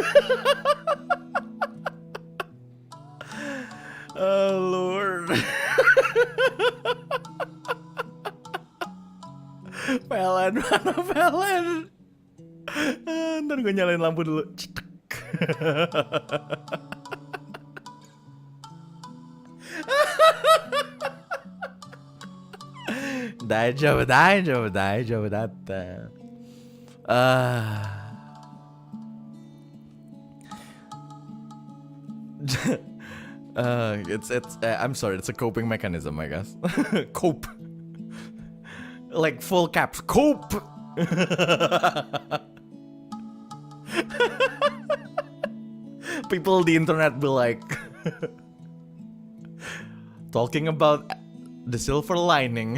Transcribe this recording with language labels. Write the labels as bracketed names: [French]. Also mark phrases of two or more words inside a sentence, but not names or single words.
[English] Oh Lord. [Indonesian] Pelan, mana pelan? Ntar gue nyalain lampu dulu. [Japanese] 大丈夫だった. [English] It's I'm sorry, it's a coping mechanism, I guess. Cope. Like full caps. Cope. People on the internet be like talking about the silver lining.